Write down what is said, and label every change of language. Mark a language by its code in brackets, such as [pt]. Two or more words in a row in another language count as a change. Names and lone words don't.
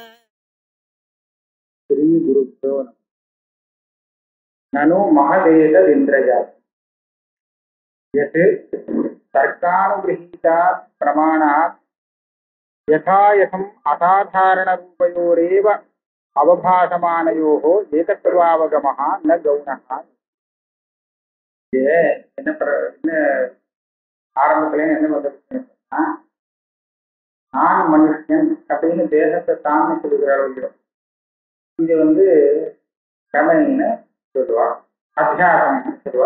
[sa] श्री गुरुभ्यो ननु महदेतदिन्द्रजात् यत् तर्कानुगृहीतात् प्रमाणात् यथायथम् असाधारणरूपयोरेव अवभासमानयोः एकत्वावगमः न गौणः। [ta] என்ன ஆரம்பத்துல என்ன பண்ணுறதுன்னா, நான் மனுஷன் அப்படின்னு தேசத்தை தானே சொல்லுகிற அளவுக்கு இது கிரமைன்னு சொல்லுவா, அத்தியாசம்னு சொல்லுவா.